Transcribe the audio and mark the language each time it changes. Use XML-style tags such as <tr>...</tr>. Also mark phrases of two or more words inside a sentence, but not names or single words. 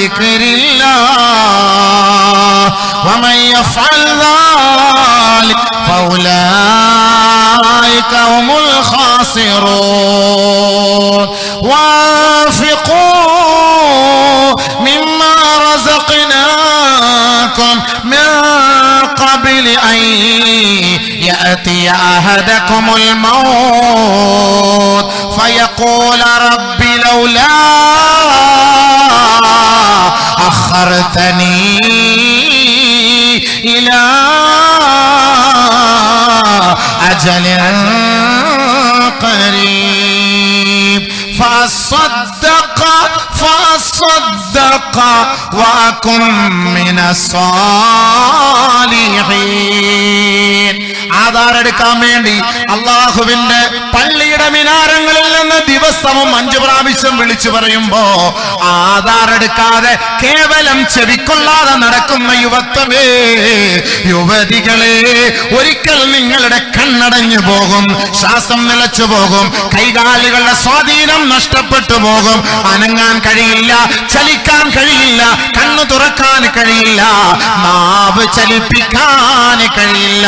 <ar>ذكر الله ومن يفعل ذلك فأولئك هم الخاسرون وأنفقوا مما رزقناكم من قبل أن يأتي أحدكم الموت فيقول رب لولا أخرتني إلى أجل قريب فصدق وكن من الصالحين.</ar> <ml>ആധാർ എടുക്കാൻ വേണ്ടി അല്ലാഹുവിന്റെ പള്ളിയുടെ മിനാരങ്ങളിൽ നിന്ന് ദിവസവും 5 പ്രാവശ്യം വിളിച്ചു പറയുമ്പോ ആധാർ എടുക്കാതെ കേവലം ചെവിക്കൊള്ളാതെ നടക്കുന്ന യുവത്വമേ, യുവതികളെ, ഒരിക്കൽ നിങ്ങളുടെ കണ്ണടഞ്ഞു പോകും, ശ്വാസം നിലച്ചു പോകും, കൈകാലുകളുടെ സ്വാധീനം നഷ്ടപ്പെട്ടു പോകും, അനങ്ങാൻ കഴിയില്ല, ചലിക്കാൻ കഴിയില്ല, കണ്ണു തുറക്കാൻ കഴിയില്ല, നാവ് ചലിപ്പിക്കാൻ കഴിയില്ല.</ml>